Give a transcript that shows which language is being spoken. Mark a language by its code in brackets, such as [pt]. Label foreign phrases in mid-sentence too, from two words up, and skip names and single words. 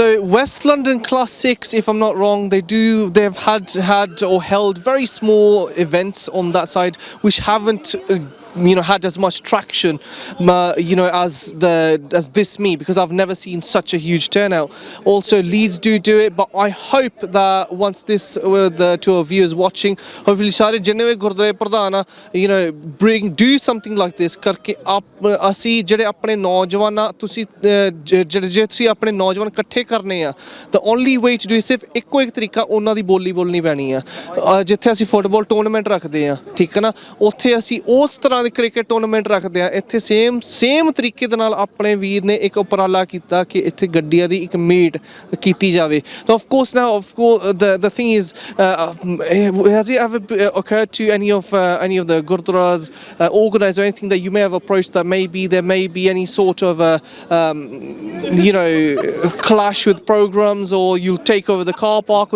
[en] So West London Classics, if I'm not wrong, they've had or held very small events on that side which haven't had as much traction as this meet, because I've never seen such a huge turnout. Also Leeds do it, but I hope that once this the two of you is watching, hopefully [pa] ਸਾਰੇ ਜਿੰਨੇ ਵੀ ਗੁਰਦੁਆਰੇ ਪ੍ਰਧਾਨ ਆ [en] do something like this [pa] ਕਰਕੇ ਅਸੀਂ ਜਿਹੜੇ ਆਪਣੇ ਨੌਜਵਾਨ ਆ ਤੁਸੀਂ ਜੇ ਤੁਸੀਂ ਆਪਣੇ ਨੌਜਵਾਨ ਇਕੱਠੇ ਕਰਨੇ ਆ, [en] the only way to do is [pa] ਸਿਰਫ ਇੱਕੋ ਇੱਕ ਤਰੀਕਾ ਉਹਨਾਂ ਦੀ ਬੋਲੀ ਬੋਲਣੀ ਪੈਣੀ ਆ। ਜਿੱਥੇ ਅਸੀਂ ਫੁੱਟਬਾਲ ਟੂਰਨਾਮੈਂਟ ਰੱਖਦੇ ਆ, ਠੀਕ ਹੈ ਨਾ, ਉੱਥੇ ਅਸੀਂ ਉਸ ਤਰ੍ਹਾਂ ਦੇ ਕ੍ਰਿਕਟ ਟੂਰਨਾਮੈਂਟ ਰੱਖਦੇ ਆ। ਇੱਥੇ ਸੇਮ ਤਰੀਕੇ ਦੇ ਨਾਲ ਆਪਣੇ ਵੀਰ ਨੇ ਇੱਕ ਉਪਰਾਲਾ ਕੀਤਾ ਕਿ ਇੱਥੇ ਗੱਡੀਆਂ ਦੀ ਇੱਕ ਮੀਟ ਕੀਤੀ ਜਾਵੇ। [en] So of course the thing is, has it ever occurred to any of the gurdwaras organized or anything that you may have approached that maybe there may be any sort of clash with programs, or you'll take over the car park?